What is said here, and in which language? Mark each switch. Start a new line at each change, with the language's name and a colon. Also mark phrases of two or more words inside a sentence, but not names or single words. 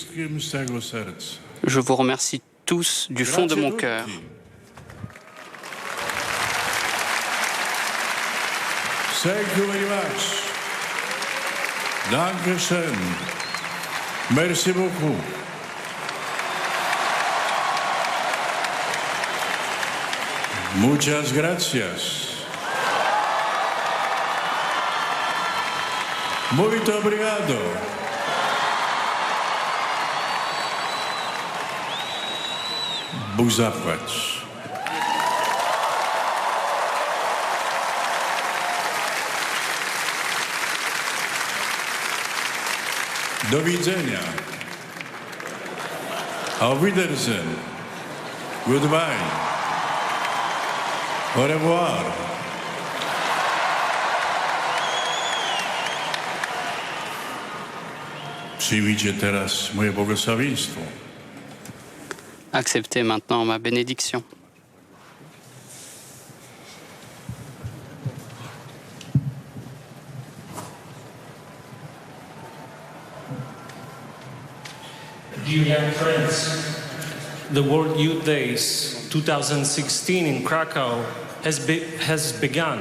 French: Je vous remercie tous du fond de mon cœur.
German: Dankeschön.
French: Merci beaucoup.
Spanish: Muchas gracias.
Portuguese: Muito obrigado.
Polish: Bóg zapłać. Do widzenia.
German: Auf Wiedersehen. Goodbye.
French: Au revoir.
Polish: Przyjmijcie teraz moje błogosławieństwo.
French: Acceptez maintenant ma bénédiction.
English: Dear young friends, the World Youth Days 2016 in Krakow has begun.